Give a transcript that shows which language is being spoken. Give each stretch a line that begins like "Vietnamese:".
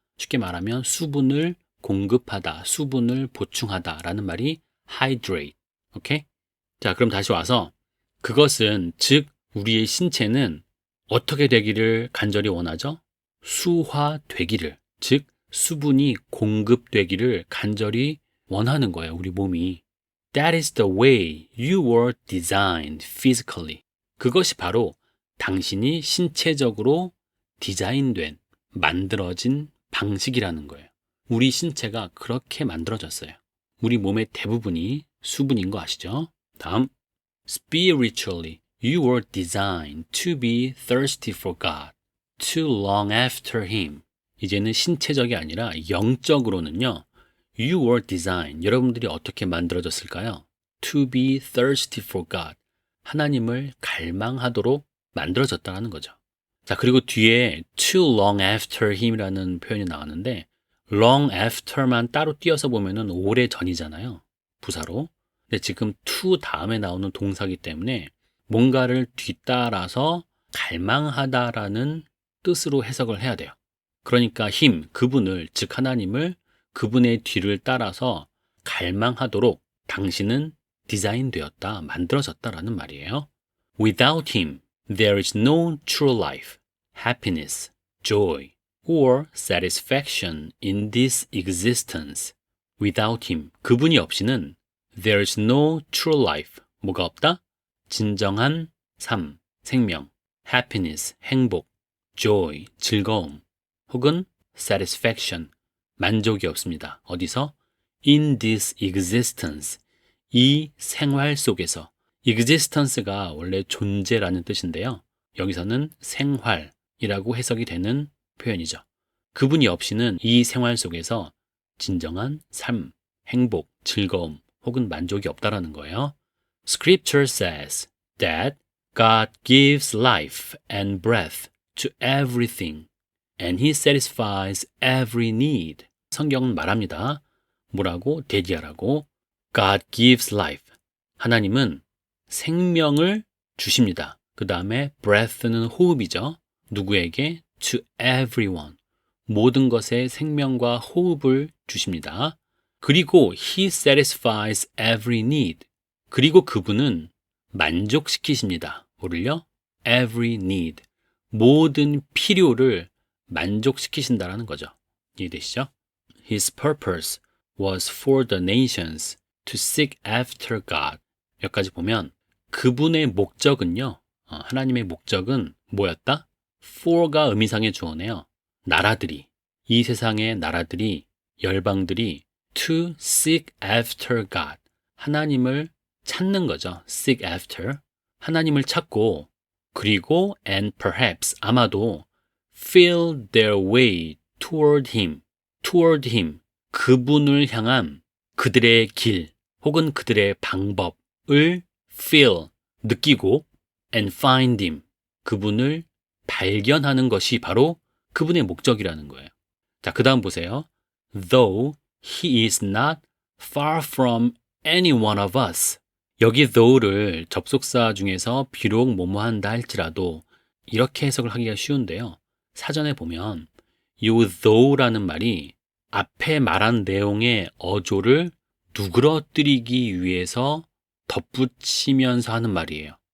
Korean: 쉽게 말하면 수분을 공급하다, 수분을 보충하다라는 말이 hydrate. 오케이? 자, 그럼 다시 와서 그것은 즉 우리의 신체는 어떻게 되기를 간절히 원하죠? 수화되기를, 즉 수분이 공급되기를 간절히 원하는 거예요, 우리 몸이.
English: That is the way you were designed physically.
Korean: 그것이 바로 당신이 신체적으로 디자인된, 만들어진 방식이라는 거예요. 우리 신체가 그렇게 만들어졌어요. 우리 몸의 대부분이 수분인 거 아시죠?
English: 다음, Spiritually, you were designed to be thirsty for God, to long after Him.
Korean: 이제는 신체적이 아니라 영적으로는요.
English: You were designed.
Korean: 여러분들이 어떻게 만들어졌을까요?
English: To be thirsty for God.
Korean: 하나님을 갈망하도록 만들어졌다는 거죠. 자, 그리고 뒤에
English: to long after Him
Korean: 이라는 표현이 나왔는데 long after만 따로 띄어서 보면은 오래 전이잖아요. 부사로. 근데 지금 to 다음에 나오는 동사이기 때문에 뭔가를 뒤따라서 갈망하다라는 뜻으로 해석을 해야 돼요. 그러니까 힘, 그분을, 즉 하나님을 그분의 뒤를 따라서 갈망하도록 당신은 디자인되었다, 만들어졌다라는 말이에요.
English: Without him, there is no true life, happiness, joy, or satisfaction in this existence. Without him,
Korean: 그분이 없이는
English: there is no true life.
Korean: 뭐가 없다? 진정한 삶, 생명, happiness, 행복, joy, 즐거움, 혹은 satisfaction, 만족이 없습니다. 어디서?
English: In this existence,
Korean: 이 생활 속에서. existence가 원래 존재라는 뜻인데요. 여기서는 생활이라고 해석이 되는 표현이죠. 그분이 없이는 이 생활 속에서 진정한 삶, 행복, 즐거움, 혹은 만족이 없다라는 거예요.
English: Scripture says that God gives life and breath to everything, and He satisfies every need.
Korean: 성경은 말합니다. 뭐라고? 대기하라고.
English: God gives life.
Korean: 하나님은 생명을 주십니다. 그 다음에 breath는 호흡이죠.
English: 누구에게? To everyone.
Korean: 모든 것에 생명과 호흡을 주십니다.
English: 그리고 He satisfies every need.
Korean: 그리고 그분은 만족시키십니다.
English: 뭐를요? Every need.
Korean: 모든 필요를 만족시키신다라는 거죠. 이해되시죠?
English: His purpose was for the nations to seek after God.
Korean: 여기까지 보면 그분의 목적은요. 하나님의 목적은 뭐였다? for가 의미상의 주어네요. 나라들이, 이 세상의 나라들이, 열방들이
English: to seek after God.
Korean: 하나님을 찾는 거죠. seek after. 하나님을 찾고 그리고
English: and perhaps
Korean: 아마도
English: feel their way toward him. toward him.
Korean: 그분을 향한 그들의 길 혹은 그들의 방법을 feel, 느끼고
English: and find him.
Korean: 그분을 발견하는 것이 바로 그분의 목적이라는 거예요. 자, 그 다음 보세요.
English: Though he is not far from any one of us.
Korean: 여기 though를 접속사 중에서 비록 뭐뭐한다 할지라도 이렇게 해석을 하기가 쉬운데요. 사전에 보면 이 though라는 말이 앞에 말한 내용의 어조를 누그러뜨리기 위해서 덧붙이면서 하는 말이에요.